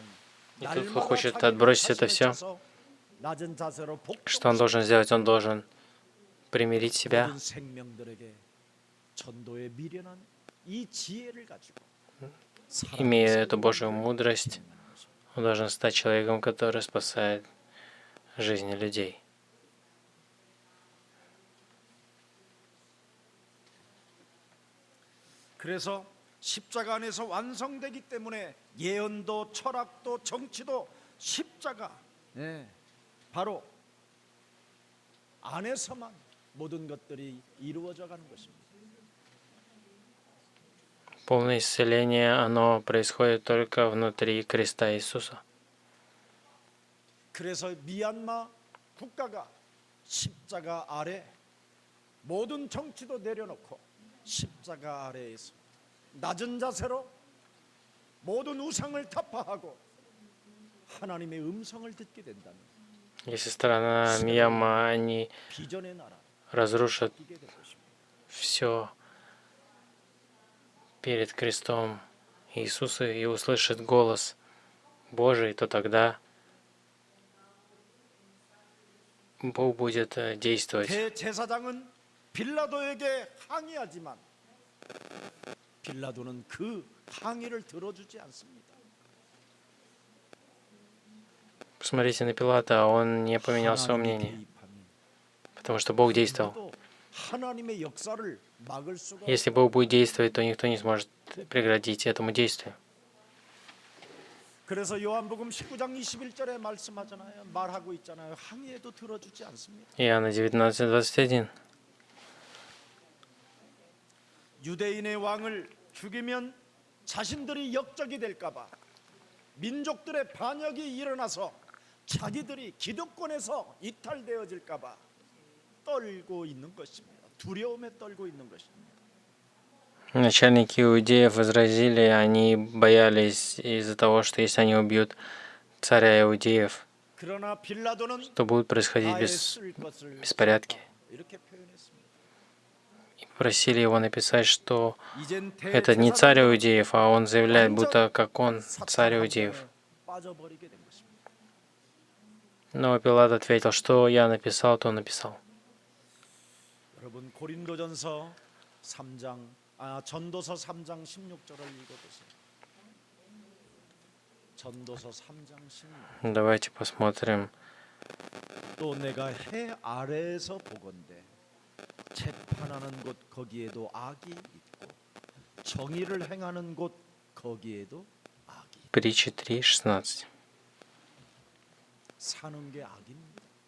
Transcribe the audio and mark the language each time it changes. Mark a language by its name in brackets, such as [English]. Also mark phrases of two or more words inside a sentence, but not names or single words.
[Russian] И тот, кто [Korean] 날마다 [Russian] хочет [Korean] 자기 [Russian] отбросить это [Korean] 자신을 [Russian] все, [Korean] 쳐서 낮은 자세로 [Russian] что он должен сделать? Он должен примирить себя, [Korean] 모든 생명들에게 전도에 미련한 이 지혜를 가지고 [Russian] имея эту Божью мудрость, он должен стать человеком, который спасает жизни людей. [Korean] 그래서 십자가 안에서 완성되기 때문에 예언도 철학도 정치도 십자가 바로 안에서만 모든 것들이 이루어져 가는 것입니다. [Russian] Полное исцеление, оно происходит только внутри креста Иисуса. [Korean] 그래서 미얀마 국가가 십자가 아래 모든 정치도 내려놓고 십자가 아래에서 낮은 자세로 모든 우상을 타파하고 하나님의 음성을 듣게 된다면 [Russian] Если страна Мьянма, они [Korean] 비전의 나라 [Russian] разрушат [Korean] 이게 될 것입니다. [Russian] все перед крестом Иисуса и услышат голос Божий, то тогда Бог будет действовать. [Korean] 대제사장은 빌라도에게 항의하지만 빌라도는 그 항의를 들어주지 않습니다. [Russian] Посмотрите на Пилата, он не поменял свое мнение, [Korean] 대입함이 [Russian] потому что Бог действовал. [Korean] 또 하나님의 역사를 막을 수가 [Russian] Если Бог будет действовать, то никто не сможет преградить этому действию. [Korean] 그래서 요한복음 19장 21절에 말씀하잖아요. 말하고 있잖아요. 항의해도 들어주지 않습니다. [Russian] Иоанна 19:21. [Korean] 유대인의 왕을 죽이면 자신들이 역적이 될까봐 민족들의 반역이 일어나서 자기들이 기득권에서 이탈되어질까봐 떨고 있는 것입니다. 두려움에 떨고 있는 것입니다. [Russian] Начальники иудеев возразили, они боялись из-за того, что если они убьют царя иудеев, [Korean] 그러나 빌라도는 [Russian] то будут происходить [Korean] 나의 쓸 것을 [Russian] беспорядки. [Korean] 이렇게 표현했습니다. [Russian] И просили его написать, что [Korean] 이젠 [Russian] это не царь [Korean] 대제사장은 [Russian] иудеев, а он заявляет, будто как он царь иудеев. [Korean] 빠져버리게 된 것입니다. [Russian] Но Пилат ответил, что я написал, то написал. [Korean] 여러분 고린도전서 3장 전도서 3장 16절을 읽어보세요. 전도서 3장 16절. [Russian] Давайте посмотрим. [Korean] 또 내가 해 아래에서 보건대 재판하는 곳 거기에도 악이 있고 정의를 행하는 곳 거기에도 악이. [Russian] Притча 3:16. [Korean] 사는 게 악입니다.